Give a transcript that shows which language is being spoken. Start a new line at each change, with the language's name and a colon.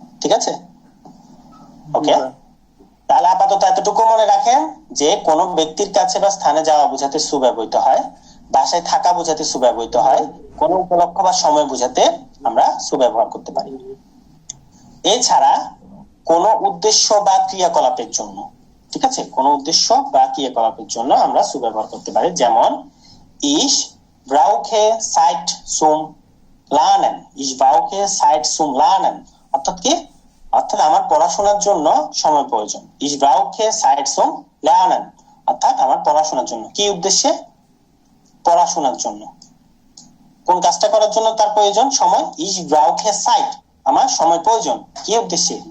Bangla: ঠিক আছে, ওকে। তাহলে আপাতত এতটুকু মনে রাখেন যে কোন ব্যক্তির কাছে বা স্থানে যাওয়া বোঝাতে সু ব্যবহৃত হয়, বাসায় থাকা বোঝাতে সু ব্যবহৃত হয়, কোন উপলক্ষ বা সময় বোঝাতে আমরা সু ব্যবহার করতে পারি। এছাড়া কোন উদ্দেশ্য বা ক্রিয়াকলাপের জন্য, ঠিক আছে, কোন উদ্দেশ্য বা ক্রিয়াকলাপের জন্য আমরা সু ব্যবহার করতে পারি। যেমন
German: ich brauche Zeit zum Lernen, ich brauche Zeit zum Lernen,
Bangla: অর্থাৎ কি? অর্থাৎ আমার পড়াশোনার জন্য সময় প্রয়োজন।
German: ich brauche Zeit zum Lernen,
Bangla: অর্থাৎ আমার পড়াশোনার জন্য। কি উদ্দেশ্যে? পড়াশোনার জন্য। কোন কাজটা করার জন্য তার প্রয়োজন? সময়।
German: ইস ব্রাউকে সাইট,
Bangla: আমার সময় প্রয়োজন কি উদ্দেশ্যে?